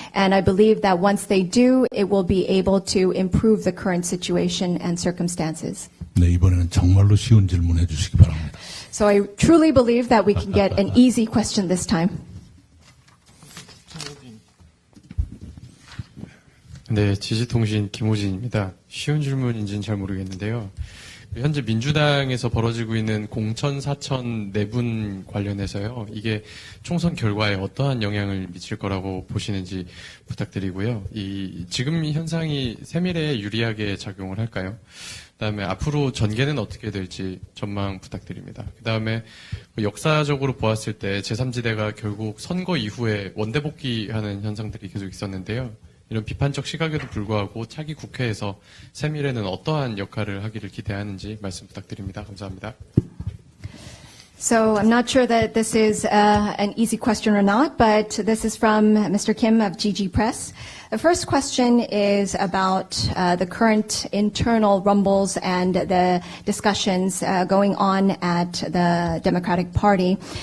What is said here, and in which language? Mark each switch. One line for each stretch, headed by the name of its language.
English: And I believe that once they do, it will be able to improve the current situation and circumstances.
Korean: 네, 이번에는 정말로 쉬운 질문해 주시기 바랍니다.
English: So I truly believe that we can get an easy question this time.
Korean: 네, 지지통신 김호진입니다. 쉬운 질문인지는 잘 모르겠는데요. 현재 민주당에서 벌어지고 있는 공천 사천 내분 관련해서요. 이게 총선 결과에 어떠한 영향을 미칠 거라고 보시는지 부탁드리고요. 지금 현상이 새미래에 유리하게 작용을 할까요? 그다음에 앞으로 전개는 어떻게 될지 전망 부탁드립니다. 그다음에 역사적으로 보았을 때 제3지대가 결국 선거 이후에 원대복귀하는 현상들이 계속 있었는데요. 이런 비판적 시각에도 불구하고 차기 국회에서 새미래는 어떠한 역할을 하기를 기대하는지 말씀 부탁드립니다. 감사합니다.
English: So I'm not sure that this is an easy question or not, but this is from Mr. Kim of GG Press. The first question is about the current internal rumbles and the discussions going on at the Democratic Party.